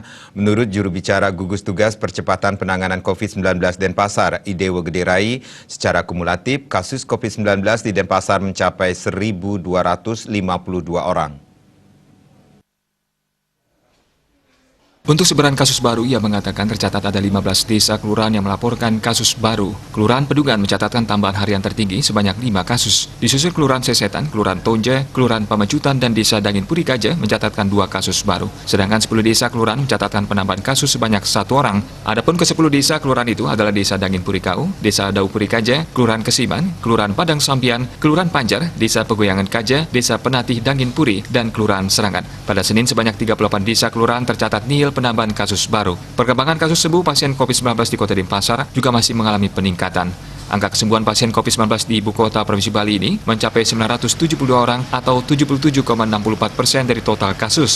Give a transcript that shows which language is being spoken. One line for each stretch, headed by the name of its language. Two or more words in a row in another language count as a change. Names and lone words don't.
Indonesian: Menurut juru bicara gugus tugas percepatan penanganan COVID-19 Denpasar, Idewo Gederai, secara kumulatif kasus COVID-19 di Denpasar mencapai 1.252 orang. Untuk sebaran kasus baru, ia mengatakan tercatat ada 15 desa kelurahan yang melaporkan kasus baru. Kelurahan Pedungan mencatatkan tambahan harian tertinggi sebanyak 5 kasus. Disusul Kelurahan Sesetan, Kelurahan Tonje, Kelurahan Pamecutan, dan Desa Dangin Purikaja mencatatkan 2 kasus baru. Sedangkan 10 desa kelurahan mencatatkan penambahan kasus sebanyak 1 orang. Adapun ke-10 desa kelurahan itu adalah Desa Dangin Purikau, Desa Dau Purikaja, Kelurahan Kesiman, Kelurahan Padang Sampian, Kelurahan Panjar, Desa Pegoyangan Kaja, Desa Penatih Dangin Puri, dan Kelurahan Serangan. Pada Senin sebanyak 38 desa kelurahan tercatat nihil penambahan kasus baru. Perkembangan kasus sembuh pasien COVID-19 di Kota Denpasar juga masih mengalami peningkatan. Angka kesembuhan pasien COVID-19 di ibu kota Provinsi Bali ini mencapai 972 orang atau 77,64% dari total kasus.